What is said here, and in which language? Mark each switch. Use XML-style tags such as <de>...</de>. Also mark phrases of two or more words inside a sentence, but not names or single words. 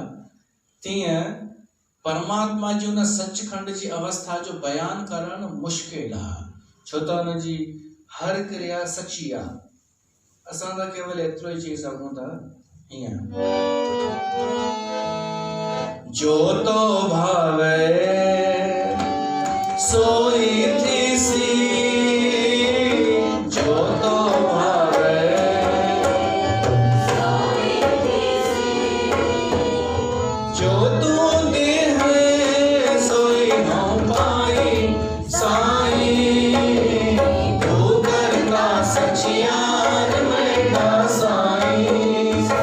<sd>तीअं परमात्मा जी उन सचखंड जी अवस्था जो बयान करणु मुश्किल आहे, छो त हुनजी हर क्रिया सची आहे। असां त केवल एतिरो ई चई सघूं था हीअं, जो तो भावे सोई थीसी, जो तो भावे जो तू देह सोई न पाई साईं, तू करता सचियार मैडा साईं,</sd>